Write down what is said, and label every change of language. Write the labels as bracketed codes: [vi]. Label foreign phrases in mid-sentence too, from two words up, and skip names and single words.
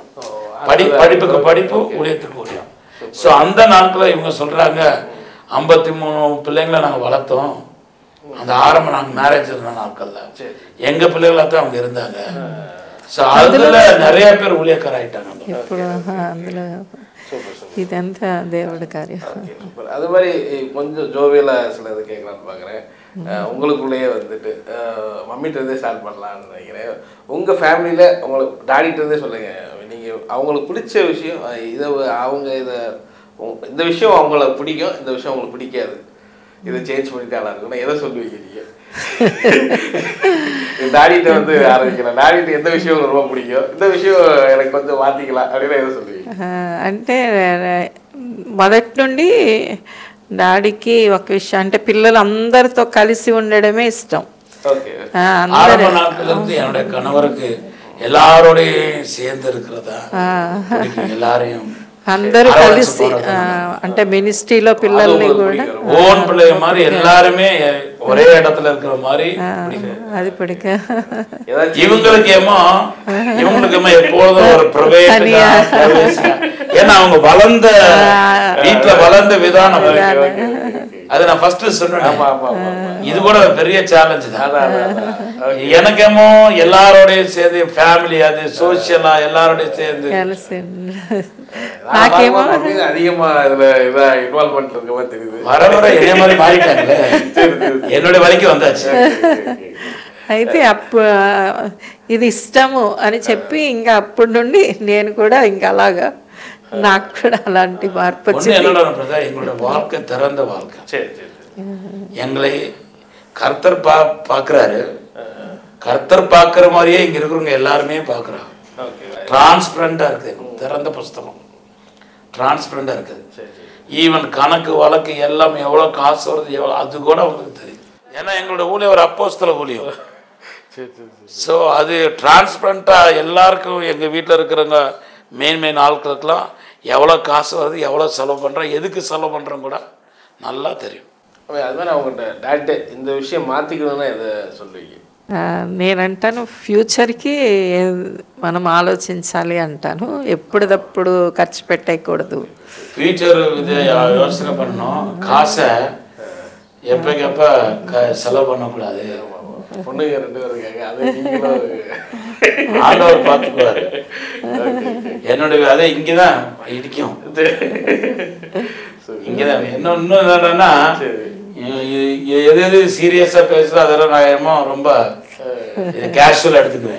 [ta] படிப்புக்கு படிப்பு, ஊழியத்துக்கு ஊழியம். ஸோ அந்த நாட்களில் இவங்க சொல்கிறாங்க 53 பிள்ளைங்களை நாங்கள் வளர்த்தோம். அந்த ஆரம்பம் நாங்கள் மேரேஜ் இருந்த நாட்களில் எங்கள் பிள்ளைகளாக தான் அவங்க இருந்தாங்க. ஸோ அதில் நிறைய பேர் ஊழியக்கார ஆகிட்டாங்க. [te] ఇదంతా దేవుడి కార్యం. [ta] அது மாதிரி கொஞ்சம் ஜோவியலாக சில இது கேட்கலான்னு பார்க்குறேன். உங்களுக்குள்ளேயே வந்துட்டு மம்மிகிட்டே ஸ்டார்ட் பண்ணலான்னு நினைக்கிறேன். உங்கள் ஃபேமிலியில் உங்களுக்கு டாடிகிட்டே சொல்லுங்கள், நீங்கள் அவங்களுக்கு பிடிச்ச விஷயம் இந்த விஷயம் அவங்கள பிடிக்கும், இந்த விஷயம் அவங்களுக்கு பிடிக்காது, இதை சேஞ்ச் பண்ணிட்டாலாம் இருக்குன்னா எதை சொல்லுவீங்க நீங்க? டாடிட்ட வந்து ஆரம்பிக்கலாம். டாடிட்ட எந்த விஷயம் உங்களுக்கு ரொம்ப பிடிக்கும், இந்த விஷயம் எனக்கு கொஞ்சம் மாத்திக்கலாம் அப்படின்னு எதை சொல்லுவீங்க? [te] అంటే మొదటి నుండి డాడీకి ఒక విషయం అంటే పిల్లలు అందరితో కలిసి ఉండడమే ఇష్టం. [ta] ஓகே. ஆரம்ப நாட்கள்ல இருந்து என்னுடைய கணவருக்கு எல்லாரோடையும் சேர்ந்து இருக்கிறதா பிடிக்கும். எல்லாரையும் [te] అందరూ కలిసి అంటే మినిస్ట్రీలో పిల్లల్ని కూడా [ta] ஓன் பிள்ளைய மாதிரி எல்லாருமே ஒரே இடத்துல இருக்கிற மாதிரி అది పిడిక. இவங்களுக்கு எப்போதும் ஒரு ஏன்னா அவங்க வளர்ந்த வீட்டுல வளர்ந்த விதானம் அது நான் ஃபர்ஸ்ட் சொன்னேன். இது கூட பெரிய சேலஞ்ச் தான். எனக்கேமோ எல்லாரோடையும் சேர்ந்து ஃபேமிலி அது சோசியலா எல்லாரோடையும் சேர்ந்து [te] నాకేమో [ta] அதிகமா இதுல இதா இன்வால்வ்மென்ட் இருக்க மாதிரி தெரியுது. வர வர இதே மாதிரி மாறிட்டாங்களே, என்னுடைய வழிக்கு வந்தாச்சு. [te] అయితే ఇది ఇష్టము అని చెప్పి ఇంకా అప్పటి నుండి నేను కూడా ఇంకా అలాగా నాకు కూడా అలాంటి మార్పు వచ్చింది. [ta] எங்களுடைய வாழ்க்கை திறந்த வாழ்க்கை. எங்களை கர்த்தர் பார்க்கறாரு. கர்த்தர் பார்க்குற மாதிரியே இங்க இருக்கிறவங்க எல்லாருமே பார்க்குறாங்க. டிரான்ஸ்பரண்டா இருக்குது, திறந்த புஸ்தகம் டிரான்ஸ்பரண்டா இருக்குது. ஈவன் கணக்கு வழக்கு எல்லாம் எவ்வளோ காசு வருது எவ்வளோ அது கூட அவங்களுக்கு தெரியும். ஏன்னா எங்களோட ஊழியம் ஒரு அப்போஸ்தல ஊழியம். ஸோ அது டிரான்ஸ்பரண்டாக எல்லாருக்கும் எங்கள் வீட்டில் இருக்கிறவங்க மெயின் ஆட்களுக்கெல்லாம் எவ்வளோ காசு வருது எவ்வளோ செலவு பண்ணுறோம் எதுக்கு செலவு பண்ணுறோம் கூட நல்லா தெரியும். அதுமாதிரி அவங்கள்ட்ட டாக்டே இந்த விஷயம் மாற்றிக்கணும்னா எதை சொல்லுவீங்க? [te] నేనంటాను ఫ్యూచర్కి మనం ఆలోచించాలి అంటాను. ఎప్పటిదప్పుడు ఖర్చు పెట్టకూడదు. [ta] ஃபியூச்சர் இது யோசனை பண்ணணும். காசை எப்பக்கப்ப செலவு பண்ணக்கூடாது. பொண்ணுங்க 2 பேர் இருக்காங்க, அதை ஆண்டவர் பார்த்துக்குவாரு. என்னுடைய அதை இங்கதான் இடிக்கும். இங்கதான் இன்னும் என்னன்னா எது எது சீரியஸா பேசுறோம் அதெல்லாம் நான் ரொம்ப கேஷுவலா எடுத்துக்குவேன்.